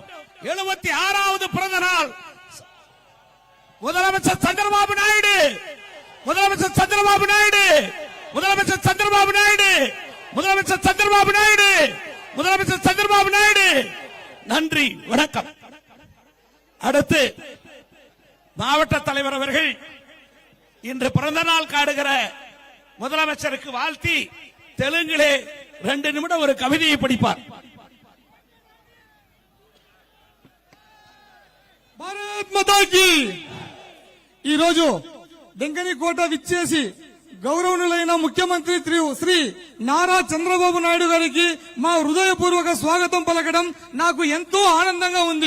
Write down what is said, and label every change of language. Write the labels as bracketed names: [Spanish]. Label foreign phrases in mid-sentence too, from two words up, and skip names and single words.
[Tamil] 76வது பிறந்த நாள் முதலமைச்சர் சந்திரபாபு நாயுடு, முதலமைச்சர் சந்திரபாபு நாயுடு, முதலமைச்சர் சந்திரபாபு நாயுடு, முதலமைச்சர் சந்திரபாபு நாயுடு, முதலமைச்சர் சந்திரபாபு நாயுடு. நன்றி, வணக்கம். அடுத்து மாவட்ட தலைவர் அவர்கள் இன்று பிறந்த நாள் காடுகிற முதலமைச்சருக்கு வாழ்த்தி தெலுங்கிலே 2 நிமிடம் ஒரு கவிதையை படிப்பார். [Hindi] भारत माता की. [Telugu] ఈరోజు డెంకనికోట విచ్చేసి గౌరవనీయులైన ముఖ్యమంత్రి శ్రీ నారా చంద్రబాబు నాయుడు గారికి మా హృదయపూర్వక స్వాగతం పలకడం నాకు ఎంతో ఆనందంగా ఉంది.